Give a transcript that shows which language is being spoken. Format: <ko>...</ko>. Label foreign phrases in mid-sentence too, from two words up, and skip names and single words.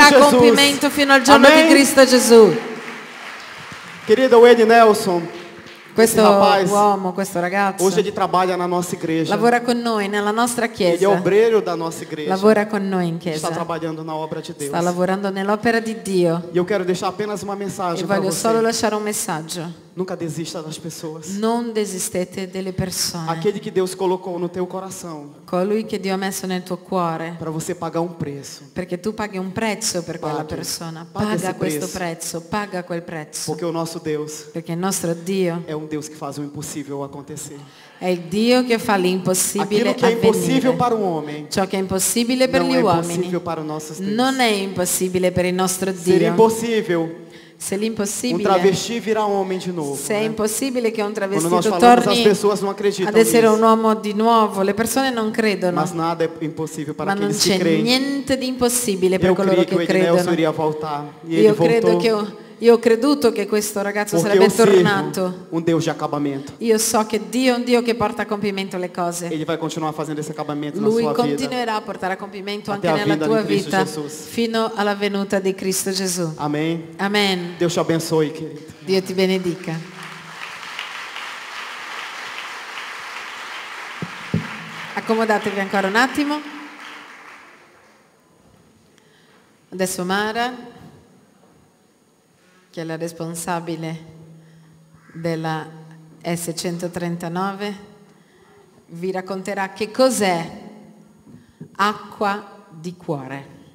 <pt>Cristo Jesus.</pt> <it>compimento fino al giorno</it> <pt>Amém?</pt> <it>di Cristo Gesù.</it> <pt>Querido Wayne Nelson,</pt> <it>Questo</it> <pt>esse rapaz,</pt> <it>uomo, questo ragazzo,</it> <pt>hoje ele trabalha na nossa igreja.</pt> <it>lavora con noi nella nostra</it> <pt>Ele é</pt> <it>chiesa.</it> <pt>obreiro da nossa igreja.</pt> <it>Lavora con noi in</it> <pt>Está</pt> <it>chiesa.</it> <pt>trabalhando na obra de Deus.</pt> <it>Sta lavorando nell'opera di Dio.</it> <pt>E eu quero deixar apenas uma E mensagem para</pt> <it>voglio</it> <pt>você.</pt> <it>solo lasciare un messaggio.</it> <pt>Nunca desista das pessoas.</pt> <it>Non desistete delle persone.</it> <pt>Aquele que Deus colocou no teu coração</pt> <it>Colui che Dio ha messo nel tuo cuore.</it> <pt>para você pagar um preço.</pt> <it>Perché tu paghi un prezzo per quella Paghi. persona. Paghi Paga</it> <pt>esse</pt> <it>questo prezzo. prezzo, paga quel prezzo.</it> <pt>Porque o nosso Deus</pt> <it>Perché il nostro Dio</it> <pt>é um Deus que faz o impossível acontecer.</pt> <it>è il Dio che fa l'impossibile</it> <pt>Aquilo que é impossível</pt> <it>avvenire.</it> <pt>para um homem</pt> <it>Ciò che è impossibile per</it> <pt>não</pt> <it>gli</it> <pt>é</pt> <it>uomini</it> <pt>impossível para o nosso Deus.</pt> <it>non è impossibile per il nostro</it> <pt>Seria</pt> <it>Dio.</it> <pt>impossível</pt> <it>Se</it> <pt>um</pt> <it>l'impossibile,</it> <pt>travesti virar homem de novo.</pt> <it>se è</it> <pt>né?</pt> <it>impossibile che un</it> <pt>Quando nós</pt> <it>travestito</it> <pt>falamos, as</pt> <it>torni</it> <pt>pessoas não acreditam</pt> <it>ad essere un</it> <pt>nisso.</pt> <it>uomo di nuovo, le persone non credono,</it> <pt>Mas nada é impossível para</pt> <it>ma non</it> <pt>aqueles que</pt> <it>c'è</it> <pt>creem.</pt> <it>niente di impossibile per</it> <pt>Eu</pt> <it>coloro</it> <pt>creio que o che Ednelson</pt> <it>credono.</it> <pt>iria voltar. E ele</pt> <it>Io credo</it> <pt>voltou.</pt> <it>che io ho creduto che questo ragazzo</it> <pt>Porque</pt> <it>sarebbe</it> <pt>eu sirvo</pt> <it>tornato.</it> <pt>um Deus de acabamento.</pt> <it>Io so che Dio è un Dio che porta a compimento le cose.</it> <pt>Ele vai continuar fazendo esse acabamento na</pt> <it>Lui</it> <pt>sua vida.</pt> <it>continuerà a portare a compimento</it> <pt>Até</pt> <it>anche</it> <pt>a</pt> <it>nella</it> <pt>vinda</pt> <it>tua di Cristo vita</it> <pt>Jesus.</pt> <it>fino alla venuta di Cristo Gesù.</it> <pt>Amém.</pt> <it>Amen.</it> <pt>Deus te abençoe, querido.</pt> <it>Dio ti benedica. Accomodatevi ancora un attimo. Adesso Mara, che è la responsabile della S139, vi racconterà che cos'è acqua di cuore.</it>